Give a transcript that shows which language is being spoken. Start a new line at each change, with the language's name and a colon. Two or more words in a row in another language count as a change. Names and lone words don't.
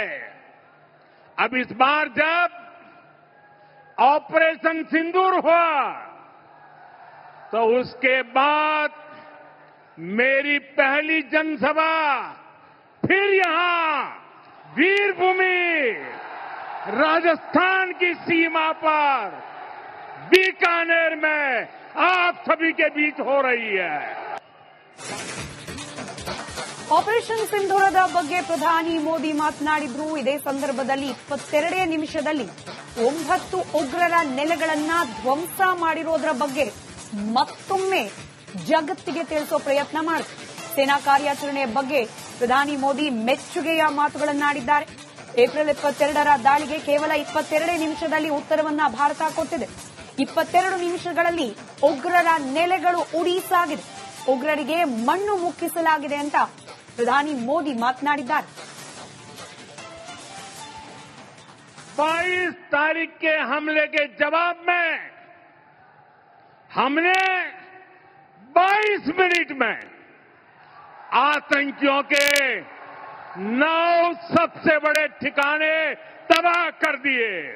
Hindi: अब इस बार जब ऑपरेशन सिंदूर हुआ तो उसके बाद मेरी पहली जनसभा फिर यहां वीर भूमि राजस्थान की सीमा पर बीकानेर में आप सभी के बीच हो रही है.
Kannada: ಆಪರೇಷನ್ ಸಿಂಧೂರದ ಬಗ್ಗೆ ಪ್ರಧಾನಿ ಮೋದಿ ಮಾತನಾಡಿದ್ರು. ಇದೇ ಸಂದರ್ಭದಲ್ಲಿ 22 ನಿಮಿಷದಲ್ಲಿ 9 ಉಗ್ರರ ನೆಲೆಗಳನ್ನ ಧ್ವಂಸ ಮಾಡಿರೋದ್ರ ಬಗ್ಗೆ ಮತ್ತೊಮ್ಮೆ ಜಗತ್ತಿಗೆ ತಿಳಿಸೋ ಪ್ರಯತ್ನ ಮಾಡಿದ್ರು. ಸೇನಾ ಕಾರ್ಯಾಚರಣೆಯ ಬಗ್ಗೆ ಪ್ರಧಾನಿ ಮೋದಿ ಮೆಚ್ಚುಗೆಯ ಮಾತುಗಳನ್ನಾಡಿದ್ದಾರೆ. ಏಪ್ರಿಲ್ 22ರ ದಾಳಿಗೆ ಕೇವಲ 22 ನಿಮಿಷದಲ್ಲಿ ಉತ್ತರವನ್ನ ಭಾರತ ಕೊಟ್ಟಿದೆ. 22 ನಿಮಿಷಗಳಲ್ಲಿ ಉಗ್ರರ ನೆಲೆಗಳು ಉಡೀಸಾಗಿದೆ, ಉಗ್ರರಿಗೆ ಮಣ್ಣು ಮುಕ್ಕಿಸಲಾಗಿದೆ ಅಂತ ಪ್ರಧಾನಿ ಮೋದಿ ಮಾತನಾಡಿದ್ದಾರೆ.
Hindi: 22 तारीख के हमले के जवाब में हमने 22 मिनट में आतंकियों के 9 सबसे बड़े ठिकाने तबाह कर दिए.